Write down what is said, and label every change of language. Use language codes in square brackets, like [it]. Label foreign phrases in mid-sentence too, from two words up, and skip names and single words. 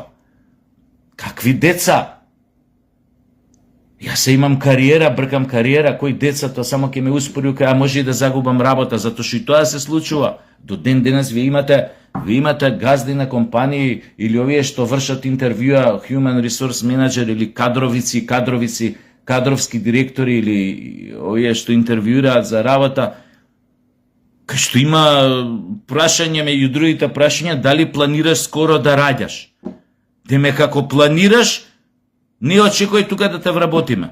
[mk] Какви деца? Јас се имам кариера, бркам кариера, кој децата само ќе ме успори, а може и да загубам работа, затоа што и тоа се случува. До ден денес вие имате газди на компании или овие што вршат интервјуа, [en] human resource manager [mk] или кадровски директори или овие што интервјуираат за работа, кај што има прашање меѓу другите прашања, дали планираш скоро да раѓаш? Деме како планираш, не очекувај тука да те вработиме.